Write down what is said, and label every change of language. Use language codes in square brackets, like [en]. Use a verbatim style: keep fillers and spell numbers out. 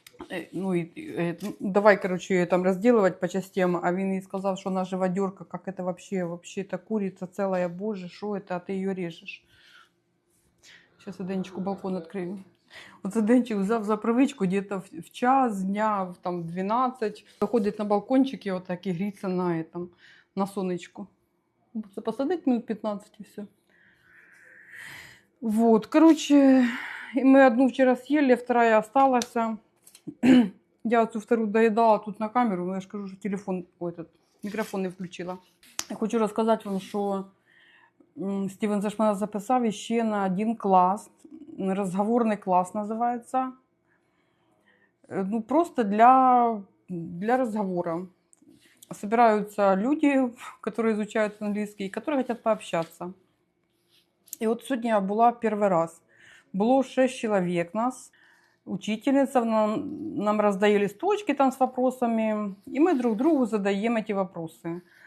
[ru] Е, Ну, и, давай, короче, ее там разделывать по частям, [uk] а він їй сказав, що вона живодерка, [ru] как это вообще, вообще это курица целая, боже, що это, [uk] а ти її режеш. [ru] Сейчас я Денечку балкон [uk] відкрию. Оце Денчик взяв за привичку где-то в, в час дня, в там дванадцять, виходить на балкончик і отак і гріться на, этом, на сонечку. Це посадить минут п'ятнадцять і все. [ru] Вот, короче, и мы одну вчера съели, вторая осталась. Я эту вторую доедала тут на камеру, но я же скажу, что телефон, ой, этот, микрофон не включила. Я хочу рассказать вам, что [uk] м, Стівен це ж мене записав ще на один клас, м, розговорний клас називається. [ru] Е, Ну, просто для, для разговора. Собираются люди, которые изучают английский, которые хотят пообщаться. И вот сегодня я была первый раз. Было шесть человек нас. Учительница нам, нам раздає листочки там с вопросами, и мы друг другу задаем эти вопросы.